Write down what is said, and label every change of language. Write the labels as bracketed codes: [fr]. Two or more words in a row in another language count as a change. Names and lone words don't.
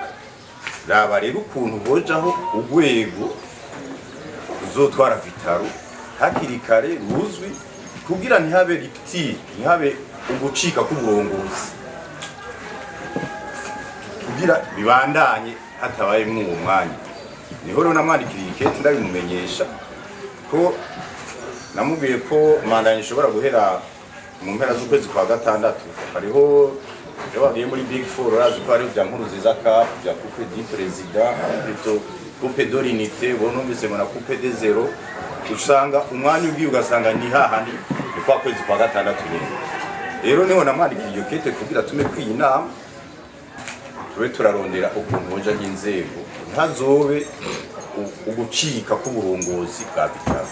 [rn] Raba rero ukuntu bojaho urwego uzotwara Vitaro hakiri kare ruzwi kugira ntihabe ripti, ntihabe ugucika k'uburongozi, kugira bibandanye hatabaye mw'uwo mwanya. Niho rero namwandikiriye ikete ndabimumenyesha ko namubwiye ko manda ishobora guhera mu mpera z'ukwezi kwa gatandatu. Hariho yabagiye muri Big Four, urazi ko hariho bya Nkurunziza Cup, bya Coupe du Président, plutôt Coupe de l'Unité, bonumvise na Coupe de Zero. Usanga umwanya ugiye ugasanga ni hahandi ni kwa kwezi kwa gatandatu nyine. Rero niho namwandikiriye iyo kete kugira tume kwinama tube turarondera ukuntu hoja n'inzego ntazobe ugucika k'uburongozi bwa Vitaro.